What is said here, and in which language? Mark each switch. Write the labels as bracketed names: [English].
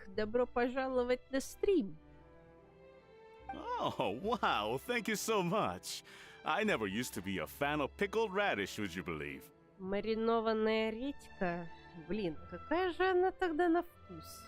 [Russian] Добро пожаловать на стрим! [English] Oh, wow, thank you so much. I never used to be a fan of pickled radish, would you believe? [Russian] Маринованная редька? Блин, какая же она тогда на вкус?